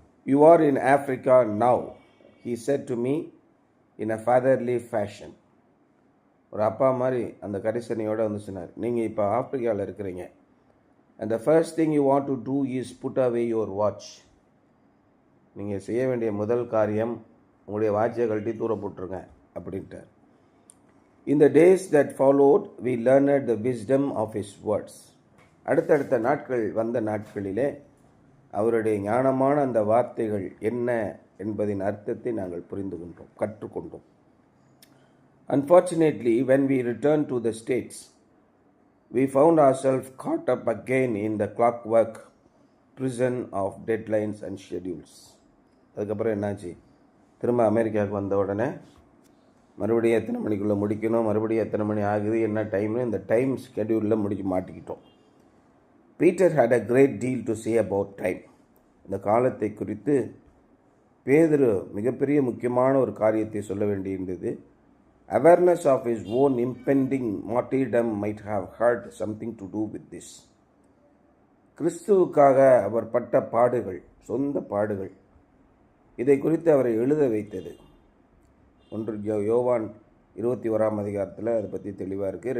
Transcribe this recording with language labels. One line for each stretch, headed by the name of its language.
English: You are in Africa now, he said to me in a fatherly fashion.
Tamil: ஒரு அப்பா மாதிரி அந்த கரிசனையோடு சொன்னார், நீங்கள் இப்போ ஆப்பிரிக்காவில் இருக்கிறீங்க.
English: And the first thing you want to do is put away your watch.
Tamil: நீங்கள் செய்ய வேண்டிய முதல் காரியம் உங்களுடைய வாட்சை கழட்டி தூர போட்டுருங்க அப்படின்ட்டார்.
English: In the days that followed, we learned the wisdom of his words.
Tamil: அடுத்தடுத்த நாட்கள் வந்த நாட்களிலே அவருடைய ஞானமான அந்த வார்த்தைகள் என்ன என்பதின் அர்த்தத்தை நாங்கள் புரிந்து கொண்டோம், கற்றுக்கொண்டோம்.
English: Unfortunately, when we returned to the States, we found ourselves caught up again in the clockwork prison of deadlines and schedules.
Tamil: அதுக்கப்புறம் என்னாச்சு? திரும்ப அமெரிக்காவுக்கு வந்த உடனே மறுபடியும் எத்தனை மணிக்குள்ளே முடிக்கணும், மறுபடியும் எத்தனை மணி ஆகுது, என்ன டைம்னு இந்த டைம் ஸ்கெடியூலில் மாட்டிக்கிட்டோம்.
English: Peter had a great deal to say about time.
Tamil: இந்த காலத்தை குறித்து பேதுரு மிகப்பெரிய முக்கியமான ஒரு காரியத்தை சொல்ல வேண்டியிருந்தது.
English: Awareness of his own impending martyrdom might have had something to do with this.
Tamil: கிறிஸ்துவுக்காக அவர் பட்ட பாடுகள், சொந்த பாடுகள், இதை குறித்து அவரை எழுத வைத்தது. 1 யோவான் 21 அதிகாரத்தில் அதை பற்றி தெளிவாக இருக்குது.